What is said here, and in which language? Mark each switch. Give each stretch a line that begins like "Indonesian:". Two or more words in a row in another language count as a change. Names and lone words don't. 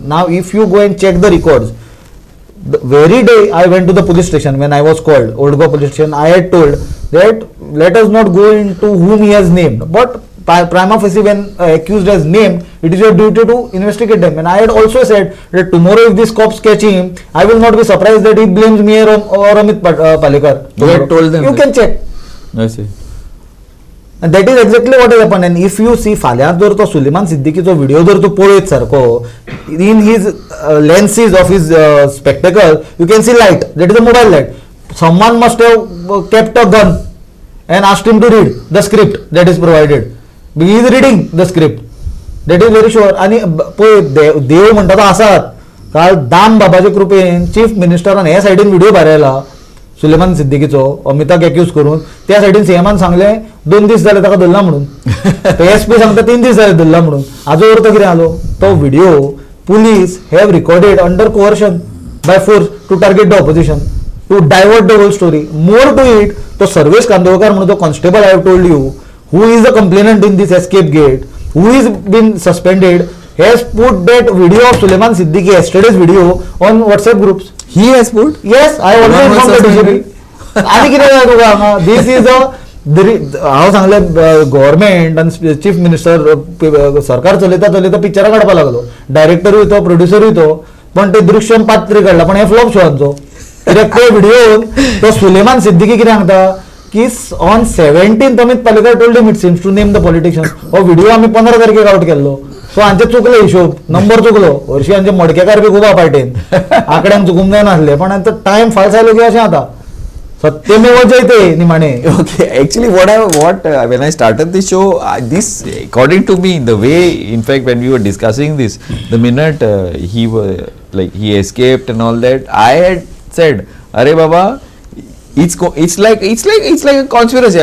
English: Now, if you go and check the records, the very day I went to the police station when I was called, Old Goa police station, I had told that let us not go into whom he has named, but prima facie when accused has named, it is your duty to investigate them. And I had also said that tomorrow if these cops catch him, I will not be surprised that he blames me or Amit Palekar. You had told them. You can check. I see. And that is exactly what has happened. And if you see
Konkani: फाल्यां जर तो सुलेमान सिद्दीकीचो व्हिडिओ जर तूं पळयत सारको,
English: in his lenses of his spectacle, you can see light. That is a mobile light. Someone must have kept a gun and asked him to read the script that is provided. He is reading the script. That is very sure.
Konkani: आणि पळय देव म्हणटा तो आसात. काल दाम बाबाच्या कृपेन चीफ मिनिस्टरान हे सायडीन व्हिडिओ भायर आयला सुलेमान सिद्दीकीचो अमिताक एक्यूज करून. त्या सायडीन सीएमान सांगले 2 दीस जाले ताका धरला म्हणून. एसपी सांगता 3 दीस जाले धरला म्हणून. हाजो अर्थ कितें आलो? तो व्हिडिओ
English: police have recorded under coercion by force to target the opposition, to divert the whole story. more to it,
Konkani: तो सर्वेश कांदोळकर म्हणून तो कॉन्स्टेबल
English: I have told you who is the complainant in this escape gate, who is been suspended, has put that video of Suleiman Siddiqui, yesterday's video, on WhatsApp groups. He has put? Yes, I already informed the DGP.
Konkani: आणि कितें जाय तुका हांगा?
English: This is a
Konkani: हांव सांगलें गव्हर्मेंट आनी चीफ मिनिस्टर सरकार चलयता पिक्चरां काडपाक लागलो. डायरेक्टरूय तो, प्रोड्युसरूय तो, पण ते दृश्यम पात्री काडला. पण हे फ्लॉप शोवांचो. कित्याक ते व्हिडिओन तो सुलेमान सिद्दीकी कितें सांगता की
English: on 17th Amit Palekar told him it seems to name the politician.
Konkani: हो व्हिडिओ आम्ही 15 तारखेक आउट केल्लो. सो हांचे चुकलो हिशोब, नंबर चुकलो. हरशीं हांचे मडकेकार बी खूब आहा पार्टेन. आंकड्यांक चुकूंक जायनासले, पण आतां टायम फाल्स आयलो की अशें जाता.
Sanskrit: सत्यमेव जयते
Konkani: निमाणे.
English: Okay, actually what when I started this show, this according to me, the way, in fact, when we were discussing this, the minute he escaped and all that, I had said,
Hindi: "अरे बाबा,
English: it's like a conspiracy."